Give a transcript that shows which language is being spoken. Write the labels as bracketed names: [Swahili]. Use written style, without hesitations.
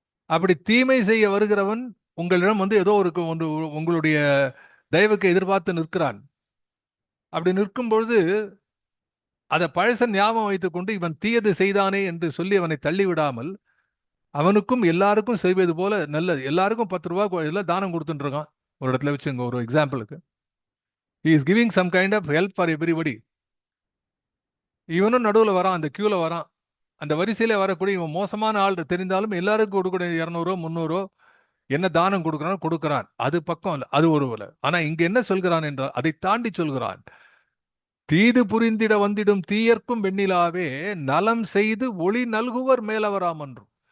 [Tamil] அப்படி தீமை செய்ய வருகிறவன் உங்களிடம் வந்து ஏதோ ஒரு உங்களுடைய தயவுக்கு எதிர்பார்த்து நிற்கிறான். அப்படி நிற்கும் பொழுது அதை பழச ஞாபகம் வைத்துக் கொண்டு இவன் தீயது செய்தானே என்று சொல்லி அவனை தள்ளிவிடாமல், அவனுக்கும் எல்லாருக்கும் செய்வது போல நல்லது. எல்லாருக்கும் 10 ரூபாய் எல்லாம் தானம் கொடுத்துட்டு இருக்கான் ஒரு இடத்துல வச்சுங்க. ஒரு எக்ஸாம்பிளுக்கு, [English] he is giving some kind of help for everybody. [Tamil] இவனும் நடுவில் வரான், அந்த கியூல வரான். அந்த வரிசையில வரக்கூடிய இவன் மோசமான ஆள் தெரிந்தாலும் எல்லாருக்கும் கொடுக்கக்கூடிய 200 300 என்ன தானம் கொடுக்கிறான். அது பக்கம் இல்லை, அது ஒரு வேலை. ஆனா இங்க என்ன சொல்கிறான் என்றால், அதை தாண்டி சொல்கிறான், தீது புரிந்திட வந்திடும் தீயர்க்கும் வெண்ணிலாவே, நலம் செய்து ஒளி நல்குவர் மேலவராமன்றும்.